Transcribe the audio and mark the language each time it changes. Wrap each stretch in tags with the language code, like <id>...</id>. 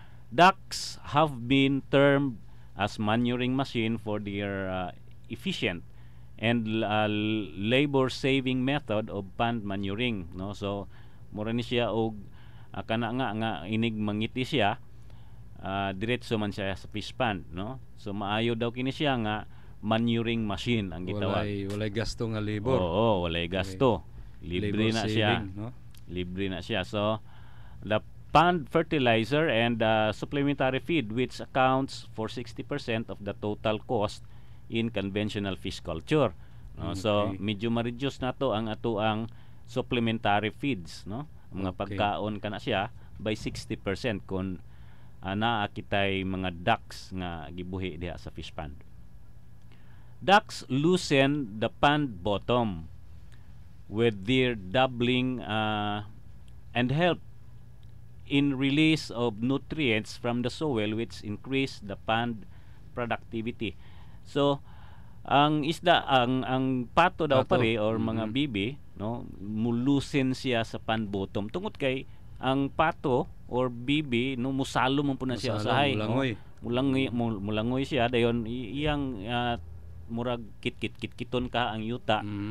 <en>Ducks have been termed as manuring machine for their efficient and labor-saving method of pond manuring, no?</en> <ceb>So mura ni siya og kana nga inig mangiti siya, diretso man siya sa fish pond, no? So maayo daw kini siya nga manuring machine ang gitawag. Walay gasto nga labor. Oo, walay gasto. Libre</ceb> <en>Labor</en> <ceb>na siya.</ceb> <en>saving, no?</en> <ceb>Libre na siya.</ceb> <en>So the pond fertilizer and supplementary feed, which accounts for 60% of the total cost in conventional fish culture, no?</en> <ceb>So medyo ma-reduce na to ang ato ang supplementary feeds, no? Mga pagkaon kana siya by 60% kung naa kitay mga ducks nga gibuhi diha sa fish pond.</ceb> <en>Ducks loosen the pond bottom with their doubling and help in release of nutrients from the soil, which increase the pond productivity.</en> <ceb>So ang isda, ang pato daw pare or mga bibi, no, mulusin siya sa pond bottom tungod kay ang pato or bibi no musalo man po na siya usahay, mulangoy siya dayon iyang murag kiton ka ang yuta,</ceb>